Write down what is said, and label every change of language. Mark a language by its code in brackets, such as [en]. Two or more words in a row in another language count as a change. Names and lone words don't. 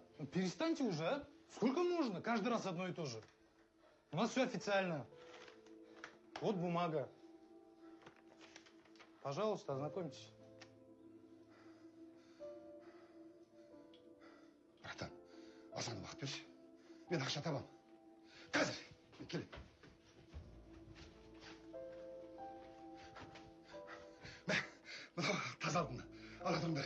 [ru] перестаньте уже, а? Сколько можно? Каждый раз одно и то же. У нас все официально. Вот бумага. Пожалуйста, ознакомьтесь. [kk] Братан, Асан уақыт берші. Мен ақша табам. Қазір, кел. Мынау таза алтын. Ала тұрыңдар.